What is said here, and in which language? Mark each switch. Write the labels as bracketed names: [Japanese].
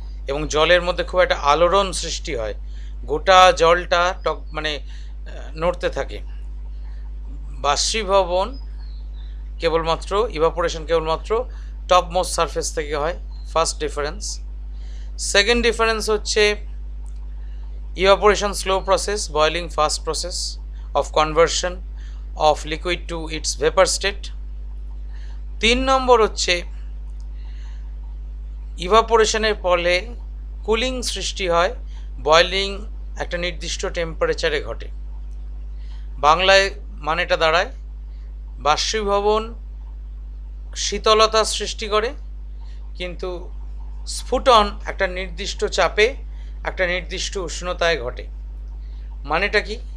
[Bangla] এবং জলের মধ্যে খুব একটা আলোড়ন সৃষ্টি হয়, গোটা জলটা মানে নড়তে থাকে। বাষ্পীভবন কেবলমাত্র, ইভাপোরেশন কেবলমাত্র টপ মোস্ট সারফেস থেকে হয়, ফার্স্ট ডিফারেন্স। সেকেন্ড ডিফারেন্স হচ্ছে [English] evaporation slow process, boiling fast process of conversion of liquid to its vapor state. [Bangla] 3 নম্বর হচ্ছে ইভাপোরেশনের ফলে কুলিং সৃষ্টি হয়, বয়েলিং একটা নির্দিষ্ট টেম্পারেচারে ঘটে। বাংলায় মানেটা দাঁড়ায়, বাষ্পীভবন শীতলতা সৃষ্টি করে, কিন্তু স্ফুটন একটা নির্দিষ্ট চাপে একটা নির্দিষ্ট উষ্ণতায় ঘটে। মানেটা কি?